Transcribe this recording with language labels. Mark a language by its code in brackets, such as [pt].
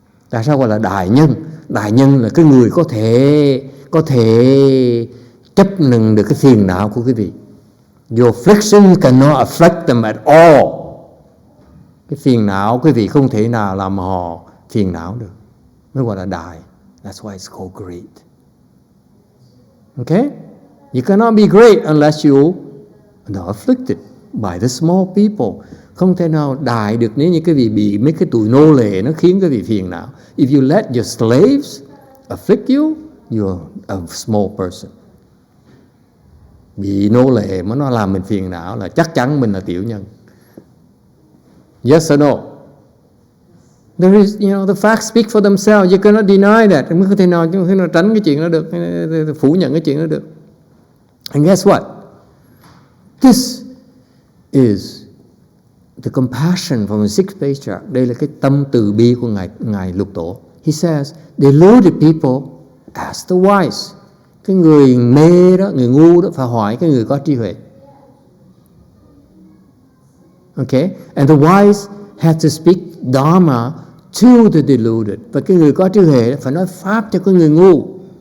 [vi] Tại sao gọi là đại nhân? Đại nhân là cái người có thể chấp nhận được cái phiền não của quý vị. [en] Your affliction cannot affect them at all. [vi] Cái phiền não quý vị không thể nào làm họ phiền não được. Mới gọi là đại. [en] That's why it's called great. Okay? You cannot be great unless you are afflicted by the small people. [vi] Không thể nào đại được nếu như quý vị bị mấy cái tụi nô lệ nó khiến quý vị phiền não. [en] If you let your slaves afflict you, you're a small person. [vi] Bị nô lệ mà nó làm mình phiền não là chắc chắn mình là tiểu nhân. [en] Yes or no? There is, the facts speak for themselves. You cannot deny that. [vi] Không thể nào tránh cái chuyện đó được, phủ nhận cái chuyện đó được. [en] And guess what? This is the compassion from the sixth patriarch. [vi] Đây là cái tâm từ bi của ngài Lục Tổ. [en] He says, deluded people ask the wise. [vi] Cái người mê đó, người ngu đó phải hỏi cái người có trí huệ. [en] Okay? And the wise had to speak dharma to the deluded. [vi] Và cái người có trí huệ phải nói pháp cho cái người ngu.